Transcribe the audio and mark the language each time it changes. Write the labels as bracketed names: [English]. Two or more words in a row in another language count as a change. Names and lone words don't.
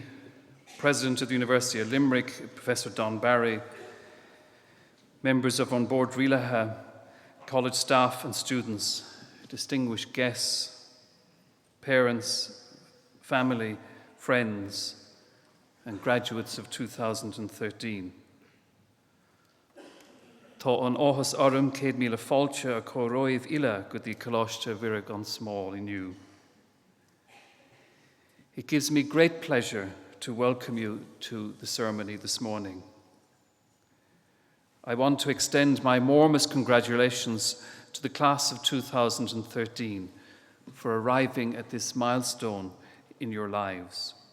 [English] President of the University of Limerick, Professor Don Barry, members of On Board Rialaha, college staff and students, distinguished guests, parents, family, friends, and graduates of 2013. [Irish] Tá an áthas orm céad míle fáilte a chóróibh ile go dtí coláiste mhuireadh an small inniu. [English] It gives me great pleasure to welcome you to the ceremony this morning. I want to extend my warmest congratulations to the class of 2013 for arriving at this milestone in your lives.